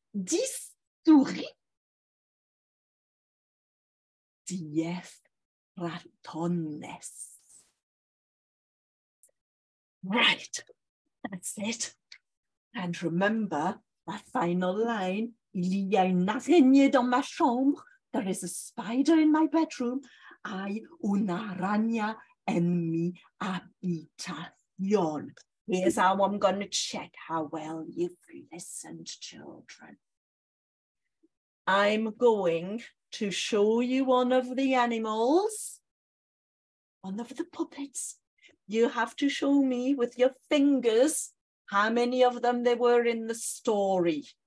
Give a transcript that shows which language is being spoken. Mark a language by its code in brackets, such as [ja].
[fr] 10 souris. [es] 10 ratones. [en] Right, that's it. And remember that final line. [fr] Il y a une araignée dans ma chambre. [en] There is a spider in my bedroom. [es] Hay una araña en mi habitación. [en] Here's how I'm going to check how well you've listened, children. I'm going to show you one of the animals, one of the puppets. You have to show me with your fingers how many of them there were in the story.